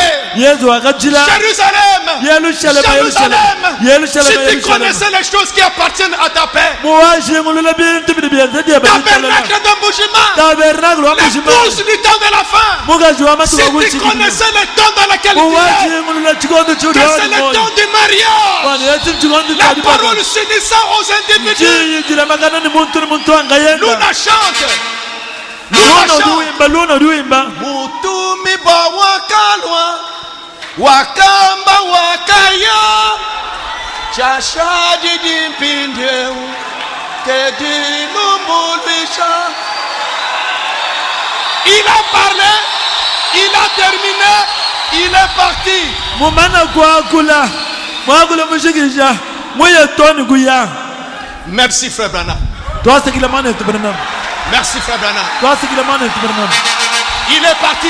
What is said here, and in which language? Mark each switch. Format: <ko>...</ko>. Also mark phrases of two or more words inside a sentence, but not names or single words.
<fr>Jérusalem, Jérusalem, si tu connaissais les choses qui appartiennent à ta paix, tabernacle d'embouchement, l'épouse du temps de la fin, si tu connaissais le temps dans lequel tu es, que c'est le temps du mariage, la parole s'unissant aux individus, nous la chante.</fr> <lua>Mutumi ba wakalwa wakamba wakaya chashaji dimpindeu kedilumbulisha.</lua> <fr>Il a parlé, il a terminé, il est parti. Merci frère Branham. Merci frère Branham. Il est parti.</fr>